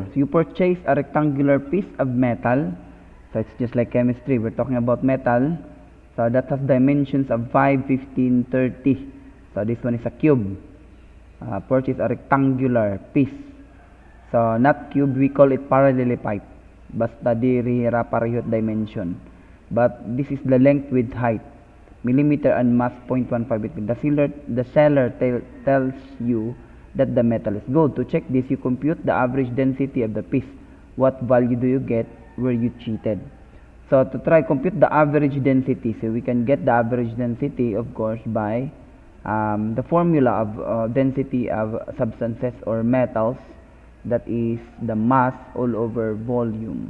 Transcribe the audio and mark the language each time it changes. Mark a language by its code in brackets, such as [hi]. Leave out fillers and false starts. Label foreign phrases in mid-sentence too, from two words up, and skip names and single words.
[en] So, you purchase a rectangular piece of metal. So, it's just like chemistry. We're talking about metal. So, that has dimensions of 5, 15, 30. So, this one is a cube. Purchase a rectangular piece. So, not cube, we call it parallelepiped. [war] Basta diri pareho dimension. [en] But this is the length with height. Millimeter and mass 0.158. The seller tells you that the metal is gold. To check this, you compute the average density of the piece. What value do you get? Were you cheated? So to try compute the average density, so we can get the average density, of course, by the formula of density of substances or metals, that is the mass all over volume.